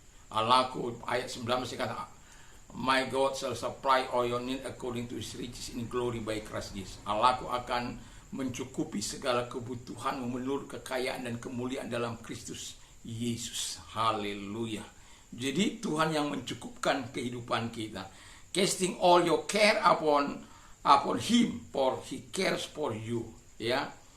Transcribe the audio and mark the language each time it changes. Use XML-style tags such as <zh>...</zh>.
<id>Allahku, ayat 19 masih kata,</id> <en>My God shall supply all your need according to his riches in glory by Christ Jesus.</en> <id>Allahku akan mencukupi segala kebutuhanmu menurut kekayaan dan kemuliaan dalam Kristus Yesus. Haleluya. Jadi Tuhan yang mencukupkan kehidupan kita.</id> <en>Casting all your care upon him, for he cares for you, ya.</en>